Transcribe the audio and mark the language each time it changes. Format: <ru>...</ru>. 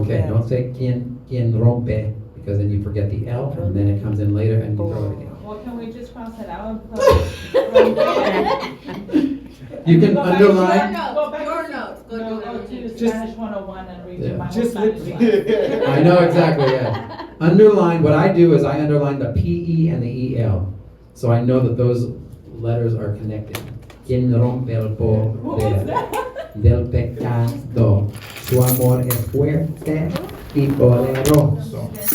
<en>Okay, don't say</en> <es>¿quién rompe?</es> <en>Because then you forget the L and then it comes in later and you throw it again. Well, can we just cross it out and put? You can Go back to underline. your notes, go to Spanish 101 and read your Bible Just study. I know exactly, yeah. Underline, what I do is I underline the PE and the EL. So I know that those letters are connected.</en> <es>¿Quién rompe el poder del pecado? Su amor es fuerte y poderoso.</es>